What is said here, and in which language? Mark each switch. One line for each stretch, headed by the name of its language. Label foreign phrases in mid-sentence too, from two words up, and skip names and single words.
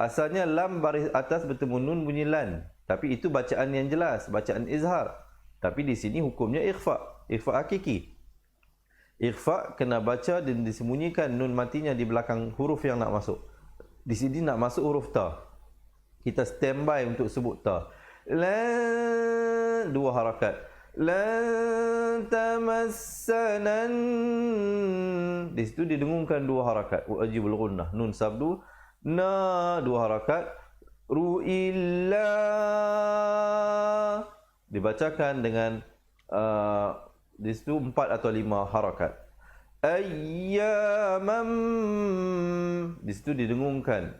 Malay: Asalnya lam baris atas bertemu nun bunyi lan. Tapi itu bacaan yang jelas, bacaan izhar. Tapi di sini hukumnya ikhfa, ikhfa hakiki. Ikhfa kena baca dan disembunyikan nun matinya di belakang huruf yang nak masuk. Di sini nak masuk huruf ta. Kita standby untuk sebut ta. La, 2 harakat.
Arabic: لن تمسنا.
Malay: Di situ didengungkan 2 harakat.
Arabic: واجب الغنة.
Malay: Nun sabdu. Na 2 harakat. Ru'illa. Dibacakan dengan di situ 4 atau 5 harakat. Ayyamam. Di situ didengungkan.